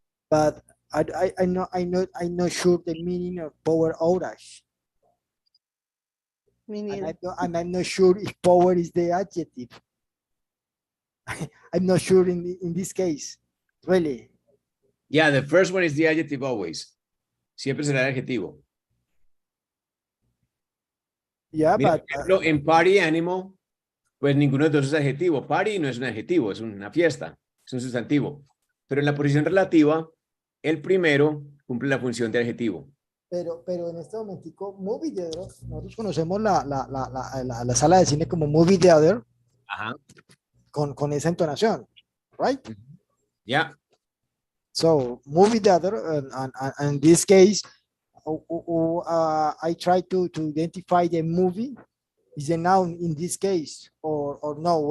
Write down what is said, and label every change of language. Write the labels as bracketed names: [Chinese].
[English] But I'm not sure the meaning of power outage. Me And neither. I'm not sure if power is the adjective. I'm not sure in this case, really. Yeah, the first one is the adjective always. [Spanish] Siempre será el adjetivo. [English] Yeah, [Spanish] Mira, [English] but [Spanish] por ejemplo, en party animal, pues ninguno de los dos es adjetivo. Party no es un adjetivo, es una fiesta, es un sustantivo. Pero en la posición relativa, el primero cumple la función de adjetivo. pero en este momentico, movie theater, nosotros conocemos la sala de cine como movie theater Ajá. con esa entonación, [English] right? Yeah. So movie theater, and in this case, I try to identify the movie is a noun in this case, or no?